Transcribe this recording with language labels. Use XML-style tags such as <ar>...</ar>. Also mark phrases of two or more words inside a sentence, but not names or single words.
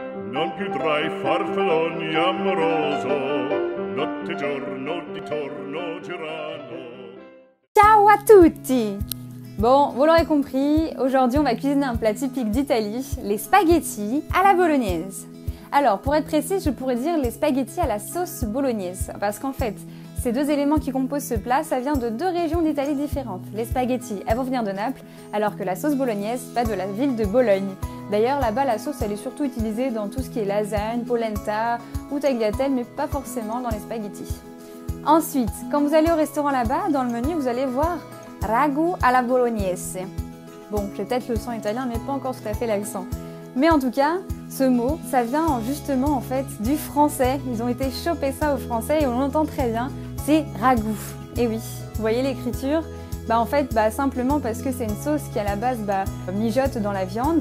<it>non più tra i farfalloni amoroso, notte e giorno di torno girano. Ciao à tutti!</it> <fr>Bon, vous l'aurez compris, aujourd'hui on va cuisiner un plat typique d'Italie, les spaghettis à la bolognaise. Alors, pour être précis, je pourrais dire les spaghettis à la sauce bolognaise, parce qu'en fait, ces deux éléments qui composent ce plat, ça vient de deux régions d'Italie différentes. Les spaghettis, elles vont venir de Naples, alors que la sauce bolognaise va de la ville de Bologne. D'ailleurs, là-bas, la sauce, elle est surtout utilisée dans tout ce qui est lasagne, polenta ou tagliatelle, mais pas forcément dans les spaghettis. Ensuite, quand vous allez au restaurant là-bas, dans le menu, vous allez voir</fr> <it>ragu alla bolognese.</it> <fr>Bon, j'ai peut-être le sang italien, mais pas encore tout à fait l'accent. Mais en tout cas, ce mot, ça vient justement en fait du français. Ils ont été choper ça au français et on l'entend très bien. C'est ragoût. Et oui, vous voyez l'écriture? En fait, simplement parce que c'est une sauce qui à la base mijote dans la viande.</fr>